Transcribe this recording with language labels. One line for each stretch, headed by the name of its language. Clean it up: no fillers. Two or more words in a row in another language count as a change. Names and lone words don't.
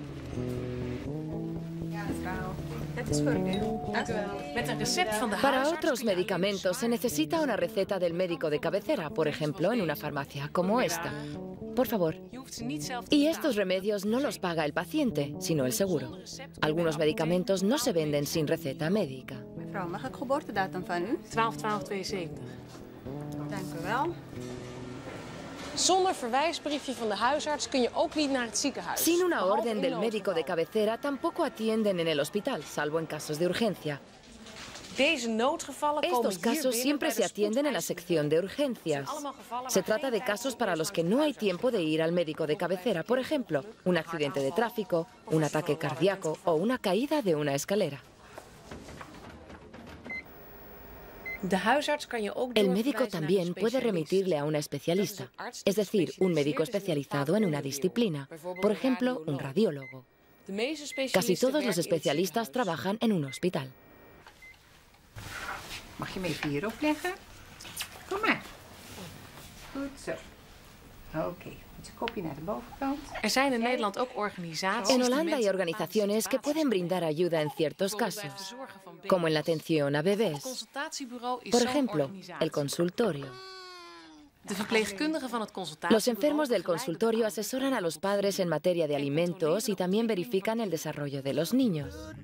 Spanish: Para otros medicamentos se necesita una receta del médico de cabecera, por ejemplo, en una farmacia como esta. Por favor. Y estos remedios no los paga el paciente, sino el seguro. Algunos medicamentos no se venden sin receta médica.
Dutch: Mevrouw, mag ik geboortedatum van u? 12-12-72. Dank u wel. Zonder verwijsbriefje van de huisarts kun je ook niet naar het ziekenhuis.
Spanish: Sin una orden del médico de cabecera tampoco atienden en el hospital, salvo en casos de urgencia. Estos casos siempre se atienden en la sección de urgencias. Se trata de casos para los que no hay tiempo de ir al médico de cabecera, por ejemplo, un accidente de tráfico, un ataque cardíaco o una caída de una escalera. El médico también puede remitirle a una especialista, es decir, un médico especializado en una disciplina, por ejemplo, un radiólogo. Casi todos los especialistas trabajan en un hospital.
Dutch: Mag je me even hierop leggen? Kom maar. Goed zo. Oké, met je kopje naar de bovenkant. zijn in Nederland ook organisaties.
Spanish: En Holanda hay organizaciones que pueden brindar ayuda en ciertos casos, como en la atención a bebés. Por ejemplo, el consultorio. Los enfermos del consultorio asesoran a los padres en materia de alimentos y también verifican el desarrollo de los niños.